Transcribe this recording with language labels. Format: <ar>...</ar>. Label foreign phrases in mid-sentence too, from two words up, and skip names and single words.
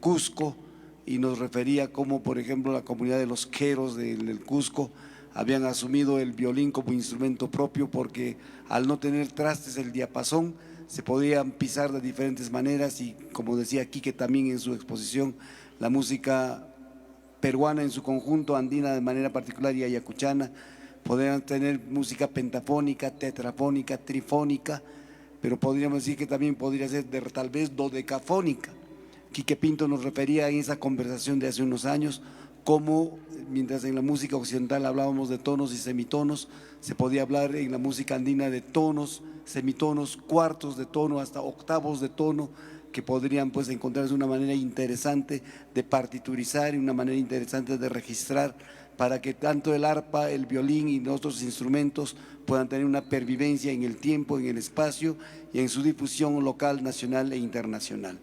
<es>Cusco, y nos refería cómo, por ejemplo, la comunidad de los queros del Cusco habían asumido el violín como instrumento propio, porque al no tener trastes el diapasón se podían pisar de diferentes maneras, y como decía Quique también en su exposición, la música peruana en su conjunto, andina de manera particular y ayacuchana, podrían tener música pentafónica, tetrafónica, trifónica, pero podríamos decir que también podría ser tal vez dodecafónica. Quique Pinto nos refería en esa conversación de hace unos años cómo, mientras en la música occidental hablábamos de tonos y semitonos, se podía hablar en la música andina de tonos, semitonos, cuartos de tono, hasta octavos de tono, que podrían pues encontrarse una manera interesante de partiturizar y una manera interesante de registrar, para que tanto el arpa, el violín y otros instrumentos puedan tener una pervivencia en el tiempo, en el espacio y en su difusión local, nacional e internacional.</es>